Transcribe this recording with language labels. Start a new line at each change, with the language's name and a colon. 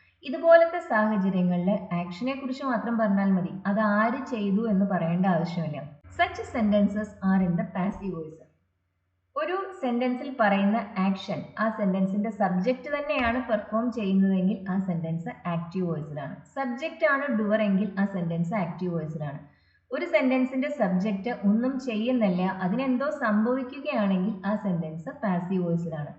Malayalam: ഇതുപോലത്തെ സാഹചര്യങ്ങളിൽ ആക്ഷനെ കുറിച്ച് മാത്രം പറഞ്ഞാൽ മതി, അത് ആര് ചെയ്തു എന്ന് പറയേണ്ട ആവശ്യമില്ല.
English: Such sentences are in the passive voice.
Malayalam: ഒരു സെന്റൻസിൽ പറയുന്ന ആക്ഷൻ ആ സെന്റൻസിന്റെ സബ്ജക്റ്റ് തന്നെയാണ് പെർഫോം ചെയ്യുന്നതെങ്കിൽ ആ സെന്റൻസ് ആക്റ്റീവ് വോയിസിലാണ്. സബ്ജക്റ്റ് ആണ് ഡുവർ എങ്കിൽ ആ സെന്റൻസ് ആക്റ്റീവ് വോയിസിലാണ്. ഒരു സെന്റൻസിന്റെ സബ്ജക്റ്റ് ഒന്നും ചെയ്യുന്നില്ല, അതിനെന്തോ സംഭവിക്കുകയാണെങ്കിൽ ആ സെന്റൻസ് പാസീവ് വോയിസിലാണ്.